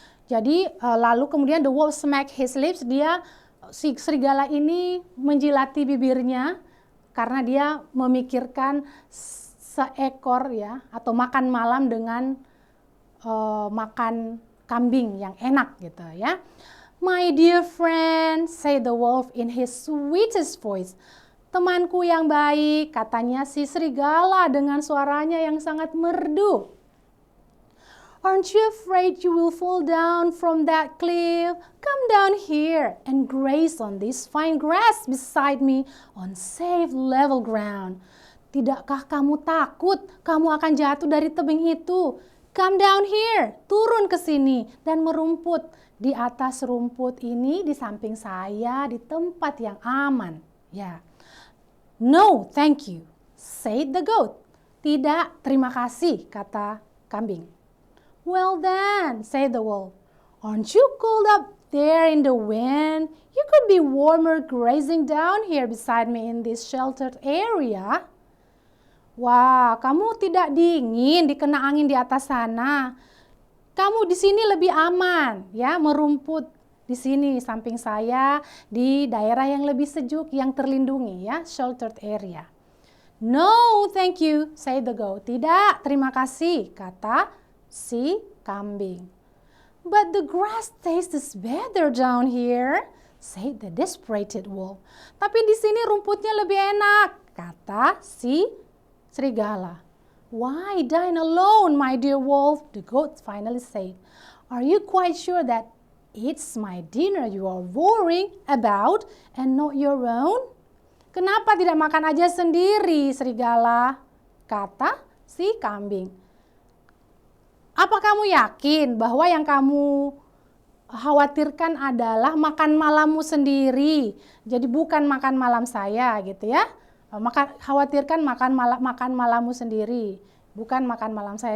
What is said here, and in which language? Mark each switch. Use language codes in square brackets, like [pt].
[id] Jadi lalu kemudian [en] the wolf smacked his lips, [id] si serigala ini menjilati bibirnya karena dia memikirkan seekor ya atau makan malam dengan makan kambing yang enak gitu ya. [en] My dear friend, said the wolf in his sweetest voice. [id] Temanku yang baik, katanya si serigala dengan suaranya yang sangat merdu. [en] Aren't you afraid you will fall down from that cliff? Come down here and graze on this fine grass beside me on safe level ground. [id] Tidakkah kamu takut kamu akan jatuh dari tebing itu? [en] Come down here, [id] turun ke sini dan merumput di atas rumput ini di samping saya di tempat yang aman. Ya. [en] No, thank you, said the goat. [id] Tidak, terima kasih, kata kambing. [en] Well then, said the wolf, aren't you cold up there in the wind? You could be warmer grazing down here beside me in this sheltered area. [id] Wah, kamu tidak dingin dikena angin di atas sana. Kamu di sini lebih aman, ya, merumput di sini samping saya di daerah yang lebih sejuk, yang terlindungi, ya, sheltered area. [en] No, thank you, said the goat. [id] Tidak, terima kasih, kata si kambing. [en] But the grass tastes better down here, said the desperate wolf. [id] Tapi di sini rumputnya lebih enak, kata si serigala. [en] Why dine alone, my dear wolf? The goat finally said. Are you quite sure that it's my dinner you are worrying about and not your own? [id] Kenapa tidak makan aja sendiri, serigala? Kata si kambing. Apa kamu yakin bahwa yang kamu khawatirkan adalah makan malammu sendiri? Jadi bukan makan malam saya gitu ya. Khawatirkan makan malammu sendiri, bukan makan malam saya.